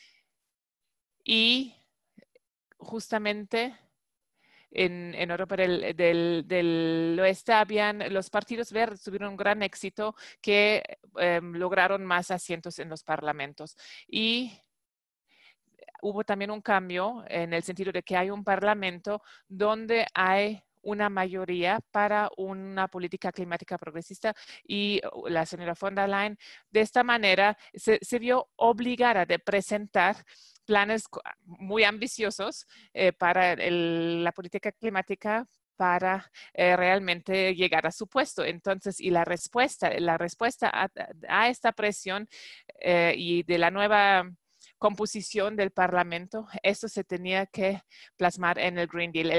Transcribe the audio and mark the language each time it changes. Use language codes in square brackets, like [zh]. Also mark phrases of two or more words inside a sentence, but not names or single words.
[es] y justamente en Europa del Oeste los partidos verdes tuvieron un gran éxito que lograron más asientos en los parlamentos. Y hubo también un cambio en el sentido de que hay un parlamento donde hay una mayoría para una política climática progresista, y la señora von der Leyen de esta manera se vio obligada de presentar planes muy ambiciosos para la política climática para realmente llegar a su puesto. Entonces, y la respuesta a esta presión y de la nueva composición del Parlamento, esto se tenía que plasmar en el [en] Green Deal.